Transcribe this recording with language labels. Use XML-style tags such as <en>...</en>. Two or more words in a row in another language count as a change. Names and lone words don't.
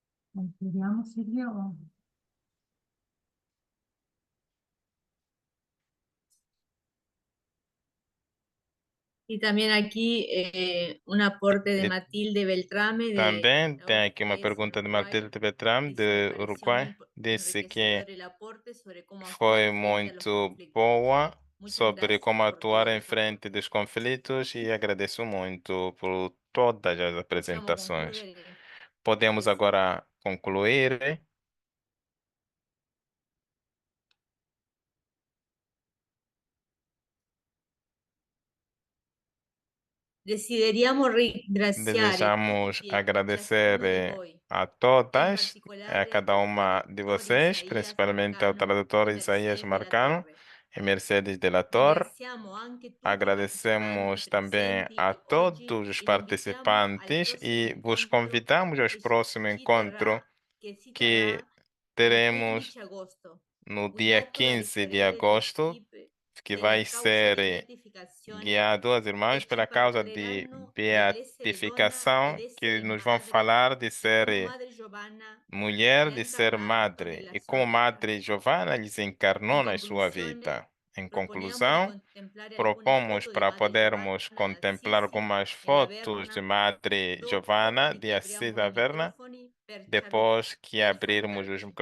<it>Vediamo Silvio.</it> <es>Y también aquí un aporte de</es> <pt>E</pt> <es>Matilde Beltrame de</es> <pt>também</pt> <es>la</es> <pt>tem aqui uma</pt> <es>país</es> <pt>pergunta de</pt> <es>Uruguay. Matilde Beltrame, Dice, me</es> <pt>de</pt> <es>pareció</es> <pt>Uruguai.</pt> <es>muy</es> <pt>Disse que</pt> <es>enriquecedor el aporte sobre cómo</es> <pt>foi</pt> <es>actuar frente a los</es> <pt>muito</pt> <es>conflictos.</es> <pt>boa</pt> <es>Muchas</es> <pt>sobre</pt> <es>gracias</es> <pt>como</pt> <es>por</es> <pt>atuar</pt> <es>todo,</es> <pt>em</pt> <es>por favor.</es> <pt>frente dos conflitos e agradeço muito por todas as</pt> <it>Possiamo</it> <pt>apresentações.</pt> <it>concludere?</it> <pt>Podemos</pt> <it>Grazie.</it> <pt>agora concluir.</pt> <it>Desideriamo ringraziare</it> <pt>Desejamos</pt> <it>tutti e</it> <pt>agradecer</pt> <it>ciascuno di voi,</it> <pt>a</pt> <it>in</it> <pt>todas, a</pt> <it>particolare</it> <pt>cada</pt> <it>al</it> <pt>uma de</pt> <it>traduttore</it> <pt>vocês,</pt> <it>Isaías</it> <pt>principalmente ao</pt> <it>Marcano</it> <pt>tradutor</pt> <it>e</it> <pt>Isaías</pt> <it>Mercedes de la</it> <pt>Marcano</pt> <it>Torre.</it> <pt>e Mercedes de la Torre.</pt> <it>Ringraziamo anche tutti i</it> <pt>Agradecemos</pt> <it>partecipanti</it> <pt>também</pt> <it>presenti</it> <pt>a</pt> <it>oggi</it> <pt>todos os</pt> <it>e li invitiamo al</it> <pt>participantes</pt> <it>prossimo</it> <pt>e vos</pt> <it>incontro</it> <pt>convidamos ao próximo encontro</pt> <it>si</it> <pt>que</pt> <it>terrà il</it> <pt>teremos</pt> <it>15 agosto,</it> <pt>no dia</pt> <it>guidato da</it> <pt>15 de</pt> <it>referere</it> <pt>agosto,</pt> <it>l'equipe</it> <pt>que</pt> <it>della</it> <pt>vai</pt> <it>causa di</it> <pt>ser</pt> <it>beatificazione</it> <pt>guiado aos irmãos</pt> <it>e ci</it> <pt>pela causa de</pt> <it>parleranno dell'essere donna ed</it> <pt>beatificação, que</pt> <it>essere</it> <pt>nos vão</pt> <it>madre</it> <pt>falar de</pt> <it>e come</it> <pt>ser</pt> <it>Madre Giovanna</it> <pt>mulher,</pt> <it>li ha</it> <pt>de ser</pt> <it>incarnato</it> <pt>madre,</pt> <it>nella</it> <pt>e</pt> <it>sua</it> <pt>como</pt> <it>vita.</it> <pt>Madre Giovanna lhes encarnou</pt> <it>In</it> <pt>na sua</pt> <it>conclusione,</it> <pt>vida. Em</pt> <it>proponiamo di</it> <pt>conclusão,</pt> <it>contemplare alcune</it> <pt>propomos</pt> <it>foto di</it> <pt>para</pt> <it>Madre</it> <pt>podermos</pt> <it>Giovanna</it> <pt>contemplar</pt> <it>d'Assisi</it> <pt>algumas</pt> <it>nella</it> <pt>fotos de</pt> <it>Verna</it> <pt>Madre</pt> <it>dopo</it> <pt>Giovanna</pt> <it>di</it> <pt>de</pt> <it>che</it> <pt>Assis</pt> <it>apriamo</it> <pt>da</pt> <it>i</it> <pt>Verna,</pt> <it>microfoni</it> <pt>depois que</pt> <it>per</it> <pt>abrirmos os</pt> <it>salutarci.</it>